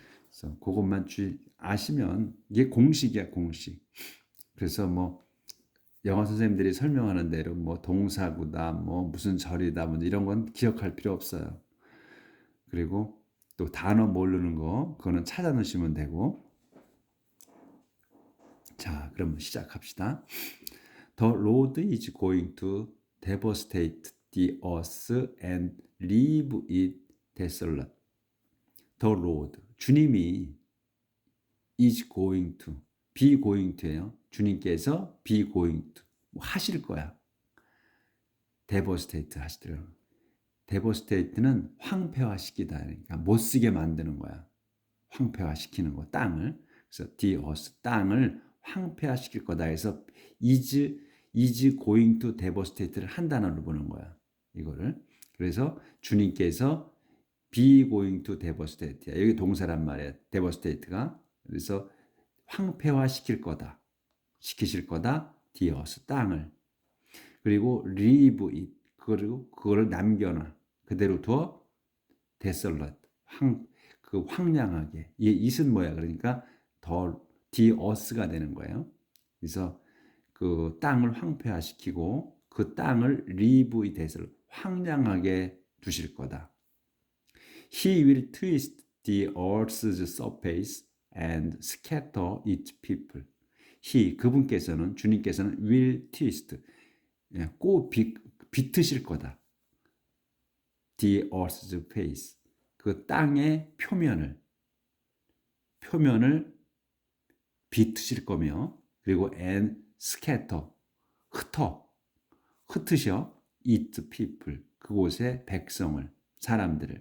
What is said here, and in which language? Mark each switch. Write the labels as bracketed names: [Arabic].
[Korean] 그래서 그것만 아시면 이게 공식이야, 공식. 그래서 뭐 영어 선생님들이 설명하는 대로 뭐 동사구다, 뭐 무슨 절이다, 뭐 이런 건 기억할 필요 없어요. 그리고 또 단어 모르는 거, 그거는 찾아 놓으시면 되고. 자, 그럼 시작합시다. [English] The Lord is going to devastate the earth and leave it desolate. [Korean] The Lord, 주님이 [English] is going to, be going to [Korean] 예요. 주님께서 [English] be going to, [Korean] 뭐 하실 거야. devastate 하시더라고요. devastate는 황폐화시키다, 그러니까 못 쓰게 만드는 거야. 황폐화시키는 거, 땅을. 그래서 [English] the earth, [Korean] 땅을 황폐화시킬 거다 해서 [English] is going to devastate [Korean] 를 한 단어로 보는 거야, 이거를. 그래서 주님께서 [English] be going to devastate, [Korean] 여기 동사란 말이야, devastate가. 그래서 황폐화시킬 거다, 시키실 거다, the earth, 땅을. 그리고 [English] leave it, [Korean] 그거를 남겨놔, 그대로 두어, desolate, 황량하게. 이 it은 뭐야? 그러니까 [English] the earth [Korean] 가 되는 거예요. 그래서 그 땅을 황폐화시키고 그 땅을 [English] leave it desolate, [Korean] 황량하게 두실 거다. [English] He will twist the earth's surface and scatter its people. [Korean] 그분께서는, 주님께서는 [English] will twist, [Korean] 꼭 비트실 거다. [English] The earth's face, [Korean] 그 땅의 표면을 비트실 거며, 그리고 [English] and scatter, [Korean] 흩으셔 [English] its people, [Korean] 그곳의 백성을, 사람들을.